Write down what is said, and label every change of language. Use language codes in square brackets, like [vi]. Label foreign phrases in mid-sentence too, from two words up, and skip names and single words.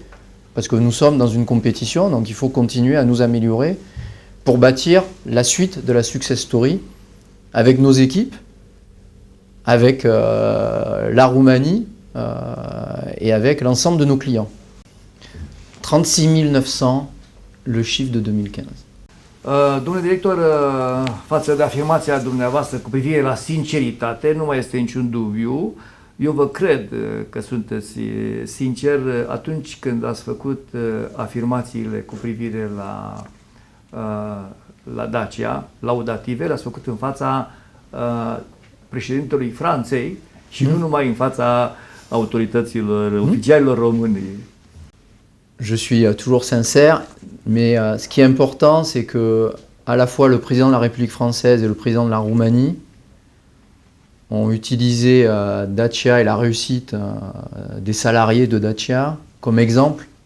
[fr] Parce que nous sommes dans une compétition, donc il faut continuer à nous améliorer pour bâtir la suite de la [en] success story [fr] avec nos équipes, avec la Roumanie et avec l'ensemble de nos clients. 36 900, le chiffre de 2015. [ro] Domnule director, față de afirmația dumneavoastră cu privire la sinceritate, nu mai este niciun dubiu. Eu vă cred că sunteți sincer atunci când ați făcut afirmațiile cu privire la Dacia, laudative, le-ați făcut în fața președintelui Franței și nu numai în fața autorităților, oficialilor români. [fr] Je suis toujours sincère, mais ce qui est important, c'est que à la fois le président de la République française et le président de la Roumanie ont utilisé Dacia et la réussite des salariés de Dacia comme exemple